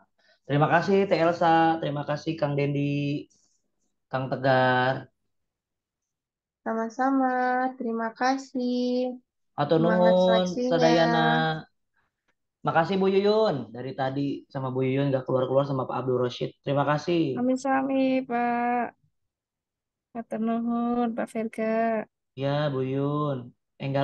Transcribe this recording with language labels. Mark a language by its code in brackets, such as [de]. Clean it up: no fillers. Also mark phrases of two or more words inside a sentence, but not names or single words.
[id] Terima kasih Teh Elsa, terima kasih Kang Dendi, Kang Tegar. Sama-sama, terima kasih. Atur Semangat nuhun, seleksinya. Sadayana. Makasih Bu Yuyun. Dari tadi sama Bu Yuyun gak keluar-keluar sama Pak Abdul Rashid. Terima kasih. [jv] Sami-sami Pak. Matur nuhun Pak Verga. [id] Ya Bu Yuyun. Enggal